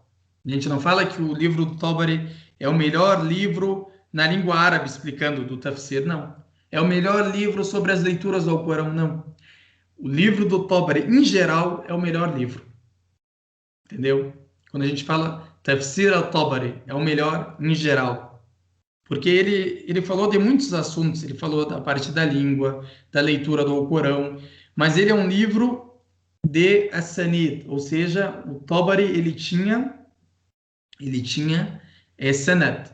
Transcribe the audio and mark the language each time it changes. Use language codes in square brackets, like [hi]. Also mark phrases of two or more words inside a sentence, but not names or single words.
[pt] A gente não fala que o livro do Tabari é o melhor livro na língua árabe explicando do tafsir, não. É o melhor livro sobre as leituras do Alcorão, não. O livro do Tabari, em geral, é o melhor livro. Entendeu? Quando a gente fala Tafsir al-Tabari, é o melhor em geral. Porque ele falou de muitos assuntos. Ele falou da parte da língua, da leitura do Alcorão. Mas ele é um livro de As-Sanid. Ou seja, o Tabari, ele tinha Sanad.